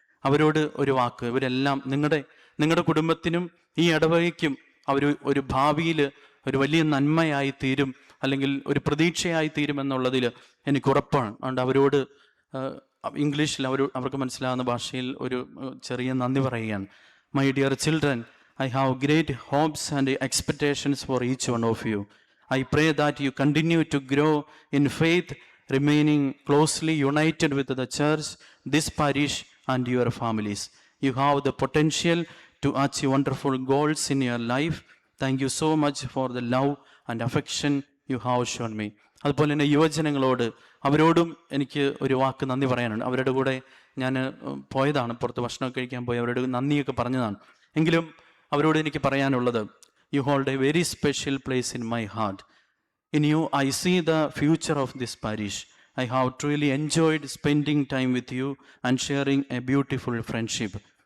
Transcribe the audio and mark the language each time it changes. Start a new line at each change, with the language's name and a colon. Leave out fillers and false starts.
Malayalam: അവരോട് ഒരു വാക്ക്, ഇവരെല്ലാം നിങ്ങളുടെ കുടുംബത്തിനും ഈ ഇടവകയ്ക്കും ഒരു ഭാവിയിൽ ഒരു വലിയ നന്മയായി തീരും, അല്ലെങ്കിൽ ഒരു പ്രതീക്ഷയായി തീരും എന്നുള്ളതിൽ എനിക്ക് ഉറപ്പാണ്. അതുകൊണ്ട് അവരോട് ഇംഗ്ലീഷിൽ അവർക്ക് മനസ്സിലാകുന്ന ഭാഷയിൽ ഒരു ചെറിയ നന്ദി പറയുകയാണ്.
English: My dear children, I have great hopes and expectations for each one of you. I pray that you continue to grow in faith, remaining closely united with the church, this parish and your families. You have the potential to achieve wonderful goals in your life. Thank you so much for the love and affection you have shown me.
Malayalam: അതുപോലെ തന്നെ യുവജനങ്ങളോട്, അവരോടും എനിക്ക് ഒരു വാക്ക് നന്ദി പറയാനുണ്ട്. അവരുടെ കൂടെ ഞാൻ പോയതാണ്, പുറത്ത് ഭക്ഷണം കഴിക്കാൻ പോയി, അവരോട് നന്ദിയൊക്കെ പറഞ്ഞതാണ്. എങ്കിലും അവരോട് എനിക്ക് പറയാനുള്ളത്,
English: You hold a very special place in my heart. In you I see the future of this parish. I have truly enjoyed spending time with you and sharing a beautiful friendship.